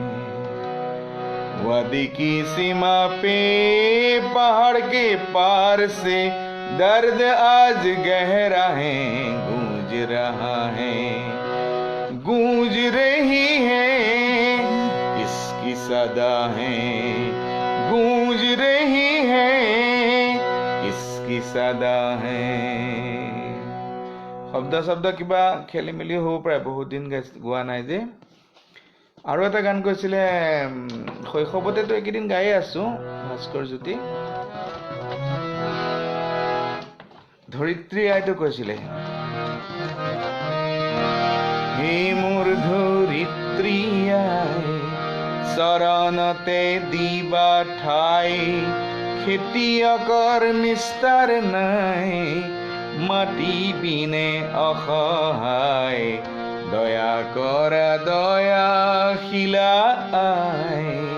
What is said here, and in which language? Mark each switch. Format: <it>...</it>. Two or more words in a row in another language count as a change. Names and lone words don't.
<hi>वादी की सीमा पे पहाड़ के पार से दर्द आज गहरा है, गूंज रहा है, गूंज रही है किसकी सदा है, गूंज रही है किसकी सदा है।</hi> <as>শব্দ কিবা খেলি মেলি হ'ব পাৰে, বহুত দিন গোৱা নাই যে। আৰু এটা গান কৈছিলে শৈশৱতেতো এইকেইদিন গায়ে আছো, ভাস্কৰ জ্যোতি ধৰিত্ৰী আইতো কৈছিলে, হে মোৰ ধৰিত্ৰী আই চৰণতে দিবা ঠাই, খেতিয়কৰ নিস্তাৰ নাই, মাটি বিনে অসহায়, দয়া কৰা দয়াশীলা আই।</as>